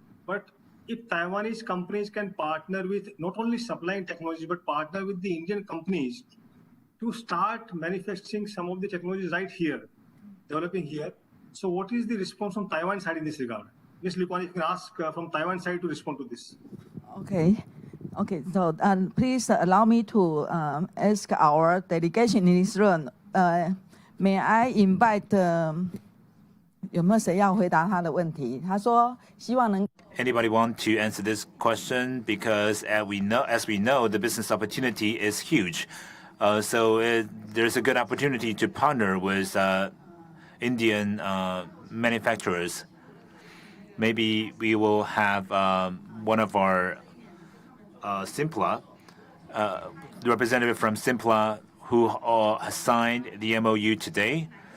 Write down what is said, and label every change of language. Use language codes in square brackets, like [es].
[en] But if Taiwanese companies can partner with not only supplying technologies, but partner with the Indian companies to start manufacturing some of the technologies right here, developing here. So what is the response from Taiwan side in this regard? Ms. Li Kuan, you can ask from Taiwan side to respond to this. Okay. Okay, so please allow me to ask our delegation in this room. May I invite [zh] 有没有谁要回答他的问题？他说希望能。 [en] Anybody want to answer this question? Because as we know, the business opportunity is huge. So there's a good opportunity to partner with Indian manufacturers. Maybe we will have one of our Simpla, the representative from Simpla, who has signed the MOU today.